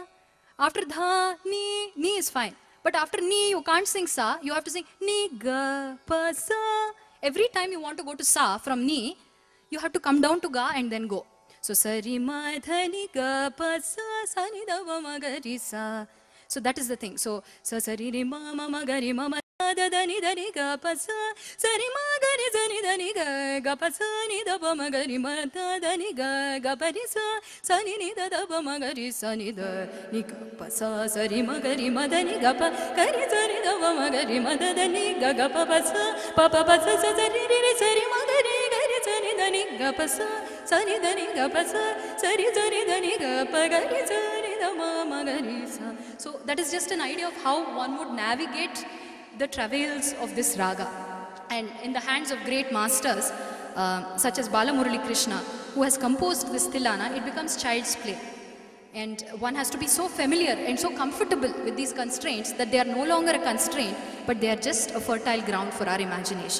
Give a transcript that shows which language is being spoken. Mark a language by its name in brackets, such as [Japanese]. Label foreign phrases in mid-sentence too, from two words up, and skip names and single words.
[English] After Dha, Ni is fine. But after Ni, you can't sing Sa. You have to sing Ni, Ga, Pa, Sa. Every time you want to go to Sa from Ni, you have to come down to Ga and then go. So Sari, Ma, Dha, Ni, Ga, Pa, Sa, Sa, Ni, Da, Ba, Ma, Ga, Ri, Sa. So that is the thing. So Sa, Sari, Ri, Ma, Ma, Ma, Ga, Ri, Ma, Ma, Da, Da, Ni, Da, Ni, Ga, Pa, Sa. Sari, Ma, Ga, Ri, Sa, Ni, Da, Ni, Ga, Ga, Pa, Sa, Ni, Da, Ba, Ma, Ga, Ri, Ma, Da, Da, Ni, Ga, Ga, Pa, Ri, Sa. Sa, Ni, Da, Da, Ba, Ma, Ga, Ri, Sa, Ni, Da, Ni, Ga, Pa, Sa. Sari, Ma, Ga, Ri, Ma, Da, Ni, Ga, Pa, Ga, Ri, Sa, Ni, Da, Ba, Ma, Ga, Ri, Ma, Da, Da, Ni, Ga, Ga, Pa, Pa, Sa. Pa, Pa, Pa, Sa, Sa, Sa, Ri, Ri, Ri, Sa, Ri, Ma, Ga, Ri, Ga, Ri, Sa, Ni, Da, Ni, Ga, Pa, Sa. Sa, Ni, Da, Ni, Ga, Pa, Sa. Sa, Ri, Sa, Ni, Da, Ni, Ga, Pa, Ga, Ri, Sa, Ni, Da, Ba, Ma, Ga, Ri, Sa. So that is just an idea of how one would navigate the travails of this raga. And in the hands of great masters, such as Balamurali Krishna, who has composed this Tillana, it becomes child's play. And one has to be so familiar and so comfortable with these constraints that they are no longer a constraint, but they are just a fertile ground for our imagination.